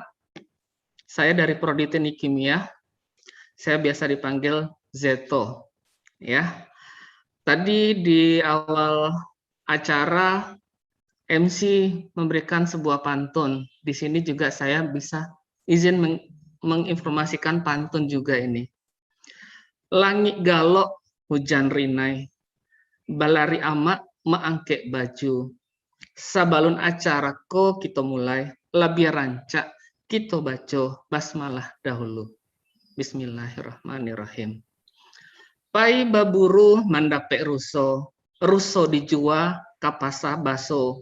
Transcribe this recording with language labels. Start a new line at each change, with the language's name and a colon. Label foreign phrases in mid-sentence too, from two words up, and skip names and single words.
Indonesian: Saya dari Prodi Teknik Kimia. Saya biasa dipanggil Zeto. Ya. Tadi di awal acara MC memberikan sebuah pantun. Di sini juga saya bisa izin menginformasikan pantun juga ini.
Minangkabau: Langit galok, hujan rinai, balari amak maangke baju. Sabalun acara ko kita mulai, labia rancak kita baca basmalah dahulu. Bismillahirrahmanirrahim. Pai baburu mandapek ruso, ruso dijual kapasa baso.